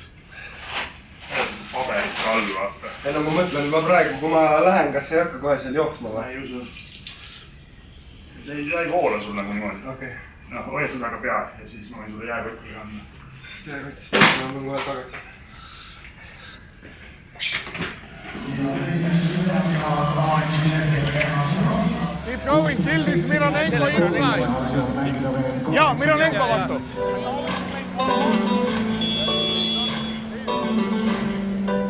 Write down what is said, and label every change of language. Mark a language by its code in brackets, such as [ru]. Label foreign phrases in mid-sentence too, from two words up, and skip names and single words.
[et] Paberit ka all, vaata. Ei no ma mõtlen juba praegu, kui ma lähen, kas ei hakka kohe seal jooksma või? Ei usu. Ei hoola sul nagu niimoodi. Okei. No, hoia seda ka pea ja siis ma võin sulle jääkotiga anda. Sest jääkotist ma võin kohe tagasi. [en] Keep going, kill this Mironenko inside. [et] Jaa, Mironenko vastu.